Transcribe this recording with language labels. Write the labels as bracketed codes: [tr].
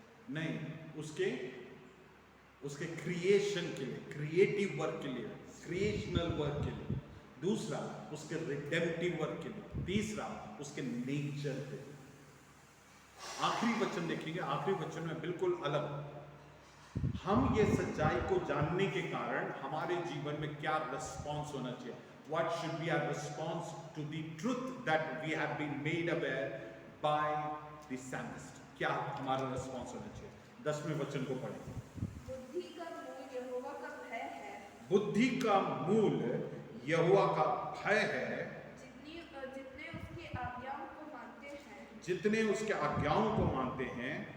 [hi] नहीं, उसके क्रिएशन के लिए, क्रिएटिव वर्क के लिए, क्रिएशनल वर्क के लिए। दूसरा, उसके रिडेम्पटिव वर्क के लिए। तीसरा, उसके नेचर के लिए। आखिरी वचन देखेंगे, आखिरी वचन में बिल्कुल अलग। हम ये सच्चाई को जानने के कारण हमारे जीवन में क्या रिस्पॉन्स होना चाहिए? [en] What should be our response to the truth that we have been made aware by the psalmist? [hi] क्या हमारा रिस्पॉन्स होना चाहिए? 10वें वचन को पढ़ें। बुद्धि का मूल यहोवा का भय है। बुद्धि का मूल यहोवा का भय है। जितने उसकी आज्ञाओं को मानते हैं, जितने उसके आज्ञाओं को मानते हैं,